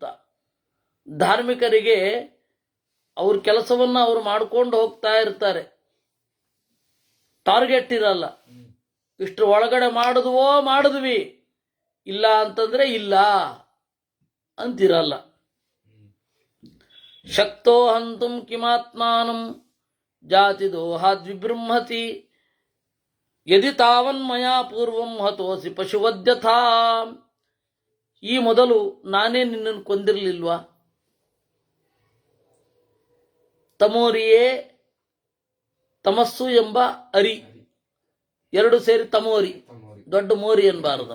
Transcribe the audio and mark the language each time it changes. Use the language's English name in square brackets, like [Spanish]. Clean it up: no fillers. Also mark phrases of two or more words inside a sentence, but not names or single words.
[Kannada] ಧಾರ್ಮಿಕರಿಗೆ ಅವ್ರ ಕೆಲಸವನ್ನು ಅವರು ಮಾಡ್ಕೊಂಡು ಹೋಗ್ತಾ ಇರ್ತಾರೆ, ಟಾರ್ಗೆಟ್ ಇರಲ್ಲ. ಇಷ್ಟರ ಒಳಗಡೆ ಮಾಡಿದ್ವಿ, ಇಲ್ಲ ಅಂತಂದ್ರೆ ಇಲ್ಲ ಅಂತಿರಲ್ಲ. [Sanskrit] ಶಕ್ತೋ ಹಂತುಂ ಕಿಮಾತ್ಮಾನಂ ಜಾತಿ ದೋಹಾದ್ವಿಬೃಂಹತಿ ಯದಿ ತಾವನ್ಮಯಾ ಪೂರ್ವಂ ಹತೋಸಿ ಪಶುವದ್ಯಥಾ. [Kannada] ಈ ಮೊದಲು ನಾನೇ ನಿನ್ನನ್ನು ಕೊಂದಿರಲಿಲ್ವಾ? ತಮೋರಿಯೇ, ತಮಸ್ಸು ಎಂಬ ಅರಿ, ಎರಡು ಸೇರಿ ತಮೋರಿ, ದೊಡ್ಡ ಮೋರಿ ಎನ್ಬಾರದು.